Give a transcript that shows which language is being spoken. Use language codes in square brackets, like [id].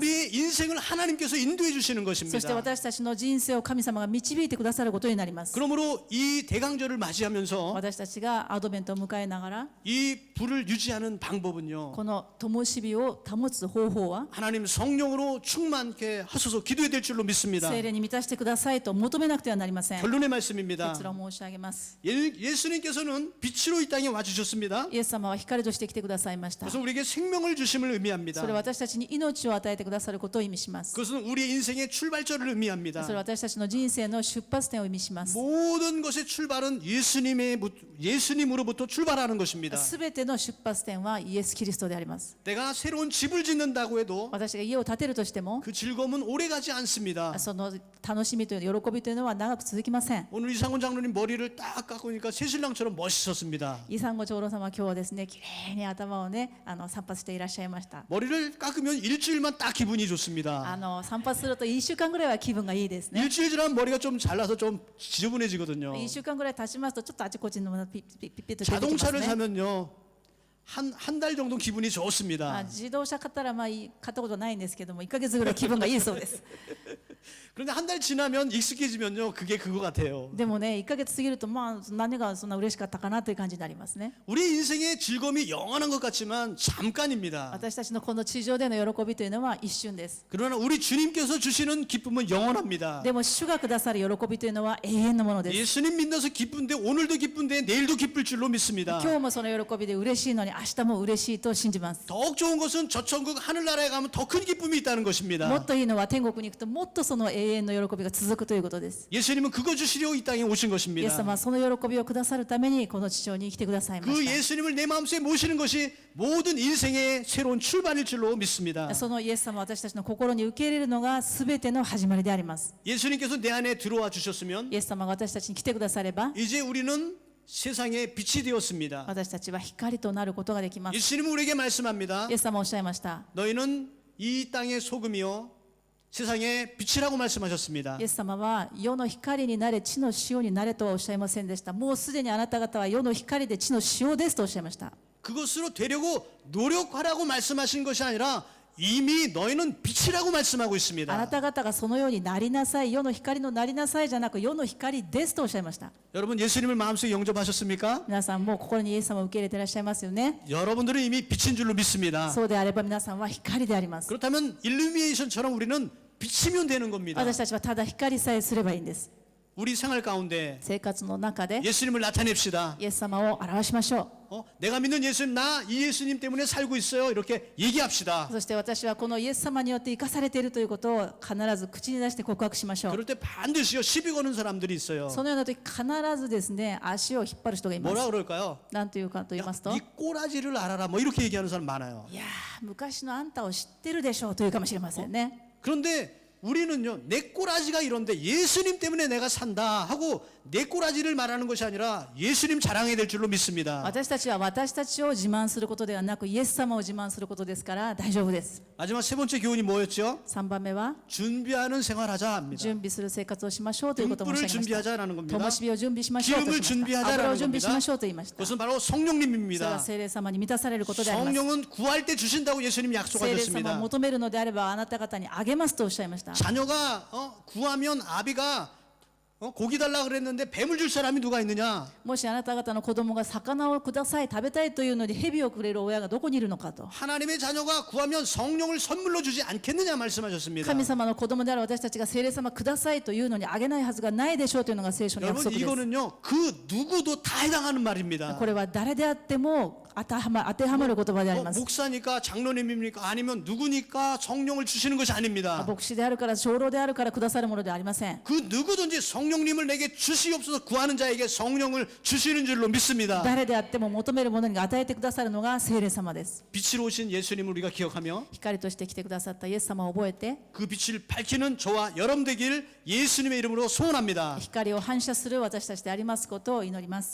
[ko] 우리의 인생을 하나님께서 인도해 주시는 [ja] そして [ko] 것입니다. [ja] 私たちの人生を神様が導いてくださることになります。 [ko] 그러므로 이 대강절을 맞이하면서 [ja] 私たちがアドベントを迎えながら [ko] 이 불을 유지하는 방법은요. [ja] この灯火を保つ方法は [ko] 하나님 성령으로 충만케 하소서 기도해야 될 줄로 믿습니다. [ja] 聖霊に満たしてくださいと求めなくてはなりません。 [ko] 결론의 말씀입니다. [ja] 結論申し上げます。 [ko] 예수님께서는 빛으로 이 땅에 와주셨습니다. [ja] イエス様は光として来てくださいました。 [ko] 그래서 우리에게 생명을 주심을 의미합니다. [ja] それは私たちに命を与えてくださることを意味します。 [ko] 그것은 우리의 인생의 출발점을 의미합니다. [ja] それは私たちの人生の出発点を意味します。 [ko] 모든 것의 출발은 예수님으로부터 출발하는 것입니다. [ja] すべての出発点はイエス・キリストであります。 [ko] 내가 새로운 집을 짓는다고 해도 [ja] 私が家を建てるとしても [ko] 그 즐거움은 오래가지 않습니다. [ja] その楽しみという喜びというのは長く続きません。 [ko] 오늘 이상훈 장로님 머리를 딱 깎으니까 새신랑처럼 멋있었습니다. [ja] イサンゴ長老様は今日はですね、きれいに頭をね、散髪していらっしゃいました。 [ko] 머리를 깎으면 일주일만 딱 기분이 좋습니다. [ja] 散髪すると1週間ぐらいは気分がいいですね。 [ko] 일주일 지나면 머리가 좀 잘라서 좀 지저분해지거든요. [ja] 1週間ぐらい経ちますとちょっとあちこちのピッピッピッと出てきます [ko] 자동차를 [ja] ね。 [ko] 사면요 한 달 정도 기분이 좋습니다. [ja] 自動車買ったら買ったことないんですけども1ヶ月ぐらい気分がいいそうです。 [ko] 그런데 한 달 지나면 익숙해지면요, 그게 그거 같아요. [ja] でもね1ヶ月過ぎるとまあ何がそんな嬉しかったかなという感じになりますね。 [ko] 우리 인생의 즐거움이 영원한 것 같지만 잠깐입니다. [ja] 私たちのこの地上での喜びというのは一瞬です。 [ko] 그러나 우리 주님께서 주시는 기쁨은 영원합니다. [ja] でも主がくださる喜びというのは永遠のものです。 [ko] 예수님 믿어서 기쁜데 오늘도 기쁜데 내일도 기쁠 줄로 믿습니다. [ja] 今日もその喜びで嬉しいのに明日も嬉しいと信じます。 [ko] 더욱 좋은 것은 저 천국 하늘나라에 가면 더 큰 기쁨이 있다는 [ja] も [ko] 것입니다. [ja] っといいのは天国に行くともっとその永遠の喜びが続くということです。 [ko] 예수님은 그거 주시려고 이 땅에 오신 [ja] イエス [ko] 것입니다. [ja] 様はその喜びをくださるためにこの地上に来てくださいま [ko] 그 [ja] し [ko] 예수님을 내 마음속에 모시는 것이 모든 인생의 새로운 출발일 줄로 믿습니다. [ja] た。そのイエス様を私たちの心に受け入れるのが全ての始まりであります。 [ko] 예수님께서 내 안에 들어와 주셨으면 [ja] イエス様が私たちに来てくだされば [ko] 이제 우리는 세상의 빛이 되었습니다. [ja] 私たちは光となることができます。 [ko] 예수님은 우리에게 말씀합니다. [ja] イエス様はおっしゃいました。 [ko] 너희는 이 땅의 소금이요 세상의 빛이라고 말씀하셨습니다. [ja] イエス様は世の光になれ地の塩になれとはおっしゃいませんでした。もうすでにあなた方は世の光で地の塩ですとおっしゃいました。 [ko] 그것으로 되려고 노력하라고 말씀하신 것이 아니라 이미 너희는 빛이라고 말씀하고 [ja] あな [ko] 있습니다. [ja] た方がそのようになりなさい、世の光のなりなさいじゃなく世の光ですとおっしゃいました。 [ko] 여러분 예수님을 마음속에 영접하셨습니까? [ja] 皆さんもう心にイエス様を受け入れていらっしゃいますよね。 [ko] 여러분들은 이미 빛인 줄로 믿습니다. [ja] そうであれば皆さんは光であります。 [ko] 그렇다면 일루미네이션처럼 우리는 빛이면 되는 겁니다. [ja] 私たちはただ光さえすればいいんです。 [ko] 우리 생활 가운데 [ja] 生活の中で [ko] 예수님을 나타냅시다. [ja] イエス様を表しましょう。 [ko] 내가 믿는 예수님, 나 이 예수님 때문에 살고 있어요. 이렇게 얘기합시다. [ja] そして私はこのイエス様によって生かされているということを必ず口に出して告白しましょう。 [ko] 그럴 때 반드시요 시비 거는 사람들이 있어요. [ja] そのような時必ずですね足を引っ張る人がいま [ko] 뭐라 [ja] す。 [ko] 그럴까요? [ja] なんというかと言いますと、 [ko] 네 꼬라지를 알아라. 뭐 이렇게 얘기하는 사람 많아요. [ja] いやー昔のあんたを知ってるでしょうというかもしれませんね。 [ko] 그런데 우리는요 내 꼬라지가 이런데 예수님 때문에 내가 산다 하고 내 꼬라지를 말하는 것이 아니라 예수님 자랑해야 될 줄로 믿습니다. [ja] 私たちは私たちを自慢することではなくイエス様を自慢することですから大丈夫です。 [ko] 마지막 세 번째 교훈이 뭐였죠? [ja] 3番目は [ko] 준비하는 생활하자 합니다. [ja] 準備する生活をしましょうということを申 [ko] 등불을 [ja] し上げました。 [ko] 준비하자라는 겁니다. [ja] 灯火を準備しましょうと [ko] 기름을 [ja] しました。 [ko] 준비하자라는 [ja] 油を準備し [ko] 겁니다. [ja] ましょうと言いました。 [ko] 그것은 바로 [ja] それは [ko] 성령님입니다. [ja] 聖霊様に満たされることであります。 [ko] 성령은 구할 때 주신다고 예수님 [ja] 聖霊様を [ko] 약속하셨습니다. [ja] 求めるのであればあなた方にあげますとおっしゃいました。 [ko] 자녀가 구하면 아비가 고기 달라 그랬는데 뱀을 줄 사람이 누가 있느냐? [ja] もしあなた方の子供が魚をください食べたいというのに蛇をくれる親がどこにいるのかと。 [ko] 하나님의 자녀가 구하면 성령을 선물로 주지 않겠느냐 말씀하셨습니다. [ja] 神様の子供である私たちが聖霊様くださいというのにあげないはずがないでしょうというのが聖書の約 [ko] 여러분 [ja] 束です。 [ko] 이거는요 그 누구도 다 해당하는 말입니다. [ja] これは誰であっても当てはまる言葉であります。 [ko] 목사니까 장로님입니까? 아니면 누구니까 성령을 주시는 것이 아닙니다. [ja] 牧師であるから長老であるからくださるものではありません。 [ko] 그 누구든지 성령님을 내게 주시옵소서 구하는 자에게 성령을 주시는 줄로 믿습니다. [ja] 誰であっても求めるものに与えてくださるのが聖霊様です。 [ko] 빛으로 오신 예수님을 우리가 기억하며 [ja] 光として来てくださったイエス様を覚えて [ko] 그 빛을 밝히는 저와 여러분 되길 예수님의 이름으로 소원합니다. [ja] 光を反射する私たちでありますことを祈ります。